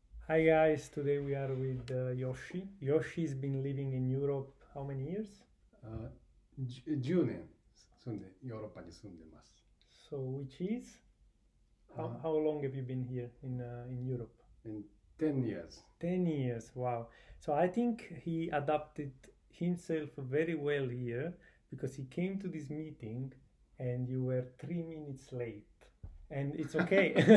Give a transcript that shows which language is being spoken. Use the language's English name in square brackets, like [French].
[English] Hi guys, today we are with Yoshi. Yoshi's been living in Europe how many years? [Japanese] あ、10年住んでヨーロッパに住んでます。 [English] So which is how, Uh, how long have you been here in Europe? in 10 years. 10 years. Wow. So I think he adapted himself very well here because he came to this meeting and you were 3 minutes late. And it's okay.